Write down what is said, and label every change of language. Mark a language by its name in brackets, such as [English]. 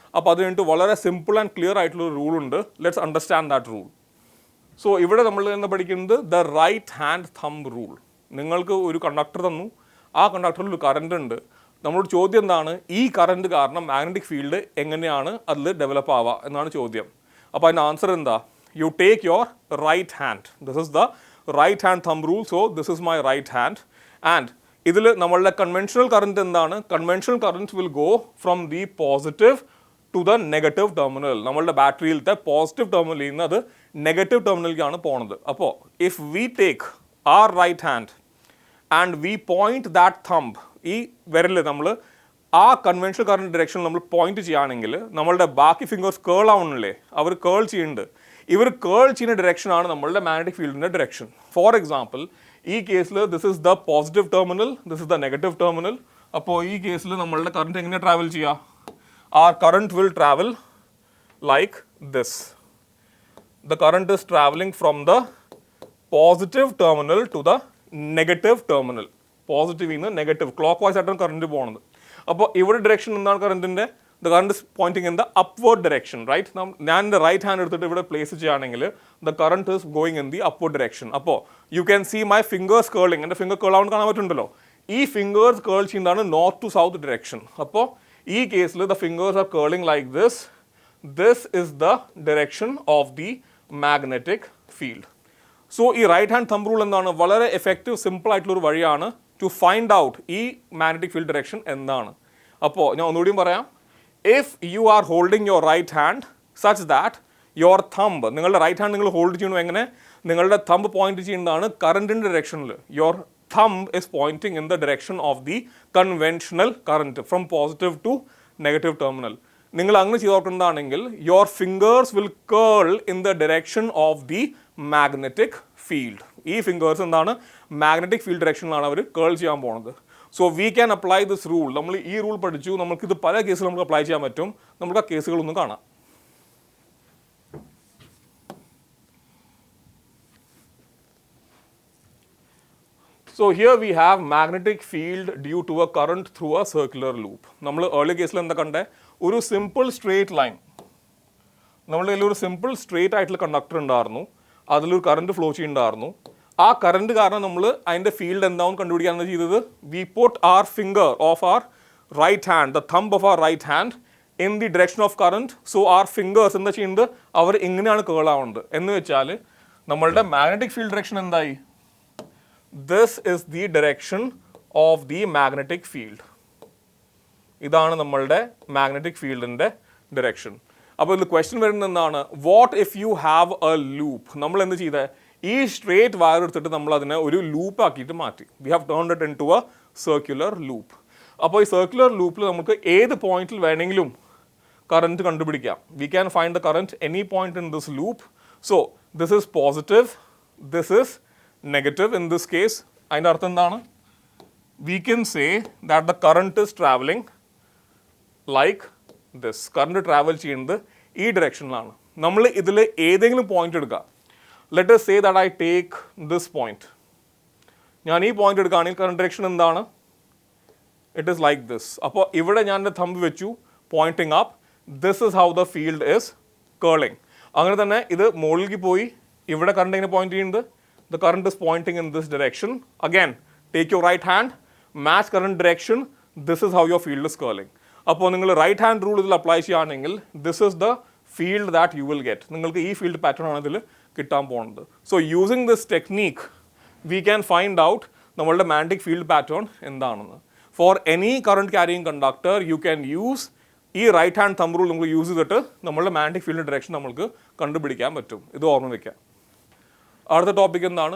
[Malayalam] അപ്പോൾ അത് കഴിഞ്ഞിട്ട് വളരെ സിമ്പിൾ ആൻഡ് ക്ലിയർ ആയിട്ടുള്ളൊരു റൂൾ ഉണ്ട്. [English] Let's understand that rule. [Malayalam] So ഇവിടെ നമ്മൾ എന്താ പഠിക്കുന്നത്, the right hand thumb rule. നിങ്ങൾക്ക് ഒരു കണ്ടക്ടർ തന്നു, ആ കണ്ടക്ടറിൽ ഒരു കറണ്ട് ഉണ്ട്. നമ്മളോട് ചോദ്യം എന്താണ്, ഈ കറണ്ട് കാരണം മാഗ്നറ്റിക് ഫീൽഡ് എങ്ങനെയാണ് അതിൽ ഡെവലപ്പ് ആവുക എന്നാണ് ചോദ്യം. അപ്പോൾ അതിൻ്റെ ആൻസർ എന്താ, [English] you take your right hand. This is the right hand thumb rule. So this is my right hand. And [Malayalam] ഇതിൽ നമ്മളുടെ കൺവെൻഷണൽ കറണ്ട് എന്താണ്, [English] Conventional current will go from the positive to the negative terminal. [Malayalam] നമ്മളുടെ ബാറ്ററിയിലത്തെ positive ടെർമിനലിൽ നിന്ന് അത് negative ടെർമിനലിലേക്കാണ് പോണത്. അപ്പോൾ [English] if we take our right hand and we point that thumb, [Malayalam] ഈ വിരൽ നമ്മൾ ആ കൺവെൻഷണൽ കറണ്ട് ഡയറക്ഷനിൽ നമ്മൾ പോയിന്റ് ചെയ്യുകയാണെങ്കിൽ നമ്മളുടെ ബാക്കി ഫിംഗേഴ്സ് കേൾ ആവണില്ലേ, അവർ കേൾ ചെയ്യുന്നുണ്ട്. ഇവർ കേൾ ചെയ്യുന്ന ഡയറക്ഷനാണ് നമ്മളുടെ മാഗ്നറ്റിക് ഫീൽഡിൻ്റെ ഡയറക്ഷൻ. [English] for example, [Malayalam] ഈ കേസിൽ [English] This is the positive terminal, this is the negative terminal. [Malayalam] അപ്പോൾ ഈ കേസിൽ നമ്മളുടെ കറണ്ട് എങ്ങനെ ട്രാവൽ ചെയ്യുക, [English] Our current will travel like this. The current is travelling from the positive terminal to the negative terminal. [Malayalam] പോസിറ്റീവിൽ നിന്ന് negative clock vice ആയിട്ടാണ് current പോകുന്നത്. അപ്പോൾ ഇവിടെ ഡയറക്ഷൻ എന്താണ് കറണ്ടിൻ്റെ, [English] the current is pointing in the upward direction, right? [Malayalam] ഞാൻ എൻ്റെ right hand എടുത്തിട്ട് ഇവിടെ പ്ലേസ് ചെയ്യുകയാണെങ്കിൽ [English] the current is going in the upward direction. അപ്പോൾ you can see my fingers curling. [Malayalam] എൻ്റെ ഫിംഗർ കേൾ ആവുന്ന കാണാൻ പറ്റുന്നുണ്ടല്ലോ. ഈ ഫിംഗേഴ്സ് കേൾ ചെയ്യുന്നതാണ് നോർത്ത് ടു സൗത്ത് ഡിറക്ഷൻ. അപ്പോൾ ഈ കേസിൽ [English] the fingers are curling like this. This is the direction of the magnetic field. [Malayalam] So ഈ റൈറ്റ് ഹാൻഡ് തമ്പ് റൂൾ എന്താണ്? വളരെ എഫക്റ്റീവ് സിമ്പിൾ ആയിട്ടുള്ളൊരു വഴിയാണ് ടു ഫൈൻഡ് ഔട്ട് ഈ മാഗ്നറ്റിക് ഫീൽഡ് ഡയറക്ഷൻ എന്താണ്. അപ്പോൾ ഞാൻ ഒന്നുകൂടിയും പറയാം. [English] if you are holding your right hand such that your thumb, [Malayalam] നിങ്ങളുടെ റൈറ്റ് ഹാൻഡ് നിങ്ങൾ ഹോൾഡ് ചെയ്യണം എങ്ങനെ? നിങ്ങളുടെ തമ്പ് പോയിന്റ് ചെയ്യുന്നതാണ് കറണ്ടിൻ്റെ ഡയറക്ഷനിൽ. [English] Your thumb is pointing in the direction of the conventional current from positive to negative terminal. [Malayalam] നിങ്ങൾ അങ്ങനെ ചെയ്തോട്ടുണ്ടാണെങ്കിൽ [English] your fingers will curl in the direction of the magnetic field. [Malayalam] ഈ fingers എന്താണ്? Magnetic field ഡയറക്ഷനിലാണ് അവർ കേൾ ചെയ്യാൻ പോകുന്നത്. [English] So we can apply this rule. [Malayalam] നമ്മൾ ഈ rule പഠിച്ചു, നമുക്കിത് പല കേസിൽ നമുക്ക് അപ്ലൈ ചെയ്യാൻ പറ്റും. നമുക്ക് ആ കേസുകളൊന്നും കാണാം. [English] So here we have magnetic field due to a current through a circular loop. [Malayalam] നമ്മൾ ഏർലി കേസിൽ എന്താ കണ്ടേ? ഒരു സിമ്പിൾ സ്ട്രേറ്റ് ലൈൻ, നമ്മളുടെ കയ്യിൽ ഒരു സിമ്പിൾ സ്ട്രേറ്റ് ആയിട്ടുള്ള കണ്ടക്ടർ ഉണ്ടായിരുന്നു, അതിലൊരു കറണ്ട് ഫ്ലോ ചെയ്യുന്നുണ്ടായിരുന്നു. ആ കറണ്ട് കാരണം നമ്മൾ അതിൻ്റെ ഫീൽഡ് എന്താണെന്ന് കണ്ടുപിടിക്കാനാണ് ചെയ്തത്. [English] We put our finger of our right hand, the thumb of our right hand in the direction of current. [Malayalam] So R fingers എന്താ ചെയ്യുന്നത്? അവർ എങ്ങനെയാണ് കേൾ ആവുന്നത് എന്ന് വെച്ചാൽ നമ്മളുടെ മാഗ്നറ്റിക് ഫീൽഡ് ഡയറക്ഷൻ എന്തായി? [English] This is the direction of the magnetic field. [Malayalam] ഇതാണ് നമ്മളുടെ മാഗ്നറ്റിക് ഫീൽഡിൻ്റെ ഡയറക്ഷൻ. അപ്പോൾ ഇതിൽ ക്വസ്റ്റ്യൻ വരുന്നത് എന്താണ്? [English] What if you have a loop? [Malayalam] നമ്മൾ എന്ത് ചെയ്തത്? ഈ സ്ട്രേറ്റ് വയർ എടുത്തിട്ട് നമ്മൾ അതിനെ ഒരു ലൂപ്പ് ആക്കിയിട്ട് മാറ്റി. [English] We have turned it into a circular loop. [Malayalam] അപ്പോൾ ഈ സർക്യുലർ ലൂപ്പിൽ നമുക്ക് ഏത് പോയിന്റിൽ വേണമെങ്കിലും കറണ്ട് കണ്ടുപിടിക്കാം. [English] We can find the current any point in this loop. So this is positive, this is negative in this case. [Malayalam] അതിൻ്റെ അർത്ഥം എന്താണ്? [English] We can say that the current is traveling like this. [Malayalam] Current travel ചെയ്യുന്നത് ഈ ഡയറക്ഷനിലാണ്. നമ്മൾ ഇതിൽ ഏതെങ്കിലും point എടുക്കുക. [English] Let us say that I take this point. [Malayalam] ഞാൻ ഈ പോയിന്റ് എടുക്കുകയാണെങ്കിൽ കറണ്ട് ഡയറക്ഷൻ എന്താണ്? [English] It is like this. [Malayalam] അപ്പോൾ ഇവിടെ ഞാൻ എൻ്റെ തമ്പ് വെച്ചു pointing up. [English] This is how the field is curling. [Malayalam] അങ്ങനെ തന്നെ ഇത് മുകളിലേക്ക് പോയി ഇവിടെ കറണ്ട് എങ്ങനെ പോയിന്റ് ചെയ്യുന്നത്? [English] The current is pointing in this direction. Again, take your right hand, match current direction. This is how your field is curling. [Malayalam] അപ്പോൾ നിങ്ങൾ റൈറ്റ് ഹാൻഡ് റൂൾ ഇതിൽ അപ്ലൈ ചെയ്യുകയാണെങ്കിൽ [English] this is the field that you will get. [Malayalam] നിങ്ങൾക്ക് ഈ field pattern ആണ് ഇതിൽ കിട്ടാൻ പോകുന്നത്. [English] so using this technique we can find out [Malayalam] നമ്മളുടെ മാഗ്നറ്റിക് ഫീൽഡ് പാറ്റേൺ എന്താണെന്ന്. [English] for any current carrying conductor you can use [Malayalam] ഈ റൈറ്റ് ഹാൻഡ് തമ്പ് റൂൾ നമ്മൾ യൂസ് ചെയ്തിട്ട് നമ്മളുടെ മാഗ്നറ്റിക് ഫീൽഡ് ഡയറക്ഷൻ നമുക്ക് കണ്ടുപിടിക്കാൻ പറ്റും. ഇത് ഓർമ്മ വയ്ക്കാം. അടുത്ത ടോപ്പിക് എന്താണ്?